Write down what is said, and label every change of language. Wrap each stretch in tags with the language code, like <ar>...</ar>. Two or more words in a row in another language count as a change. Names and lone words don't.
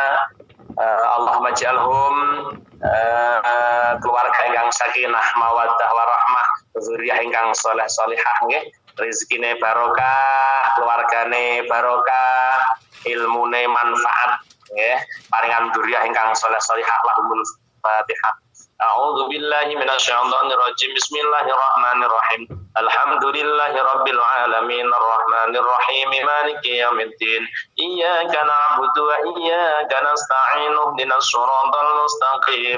<ar>اللهم اجعلهم</ar> <jv>keluarga ingkang</jv> <ar>سكينة ومودة ورحمة,</ar> <jv>zuriyah ingkang saleh salihah nggih. Rezekine barokah, keluargane barokah, ilmune manfaat, Ya, paringan dzurriyyah ingkang saleh-salihah</jv> <ar>لهم الفاتحة. أعوذ بالله من الشيطان الرجيم بسم الله الرحمن الرحيم. الحمد لله رب العالمين الرحمن الرحيم مالك يوم الدين. إياك نعبد وإياك نستعين اهدنا الصراط المستقيم.</ar>